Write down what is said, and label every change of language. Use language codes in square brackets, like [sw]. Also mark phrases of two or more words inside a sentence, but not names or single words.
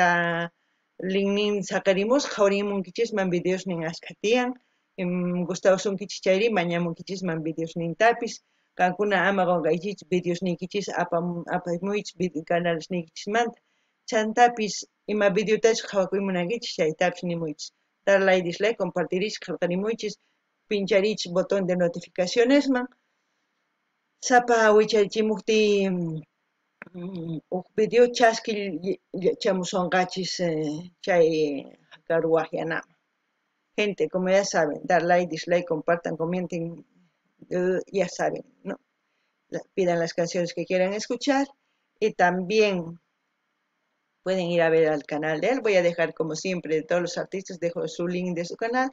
[qu] linknin saqarimusqa qhawarimunkichisman videosnin ashkha tiyan gustawsunkichis chayri mañamunkichisman videosnintapis qankuna ama qunqaykichis videosninkichis apamuychis canalesninkichismanta chantapis ima videotachu qhawakuymunankichis chaytapis nimuychis darlay dislike compartirichis qillqarimuychis pincharichis [es] botón de notificacionesman [qu] sapa wichaychimukti video chasqui chamushonqachis chay karu waqyanaman [es] gente como ya saben dar like dislike compartan comenten ya saben no pidan las canciones que quieran escuchar y también pueden ir a ver al canal de él. Voy a dejar, como siempre, de todos los artistas, dejo su link de su canal.